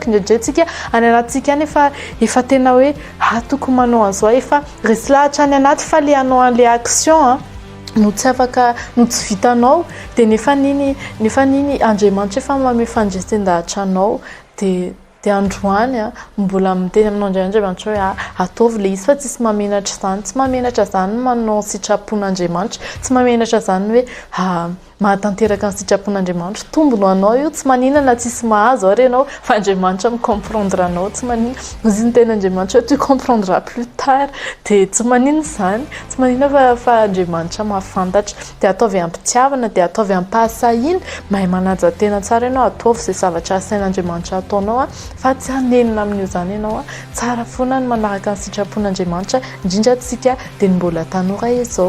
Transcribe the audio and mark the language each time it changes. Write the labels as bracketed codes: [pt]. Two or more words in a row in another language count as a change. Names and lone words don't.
[mg] Indraindray tsika any anatsika any efa tena hoe tokony manao an'izao efa resy lahatra any anaty fa le anao an'le action no tsy afaka no tsy vitanao dia nefa niny Andriamanitra efa manome fandresen-dahatra anao dia androany mbola miteny aminao Andriamanitra hoe ataovy le izy fa tsisy mahamenatra zany. Tsy mahamenatra zany manao sitrapon'Andriamanitra, tsy mahamenatra zany hoe mahatanteraka ny sitrapon'Andriamanitra. Tombony ho anao io tsy maninana tsisy mahazo ary ianao fa Andriamanitra micomprendre anao tsy manina. Ozy ny ten'Andriamanitra [fr] tu comprendras plus tard [mg] dia tsy manina zany, tsy manina fa Andriamanitra mahafantatra. Dia ataovy ampitiavana, dia ataovy ampahasahiana, mahay manaja tena tsara ianao, ataovy izay zavatra asain'Andriamanitra ataonao fa tsy hanenina amin'io zany ianao tsara foana ny manaraka ny sitrapon'Andriamanitra indrindra tsika dia mbola tanora izao.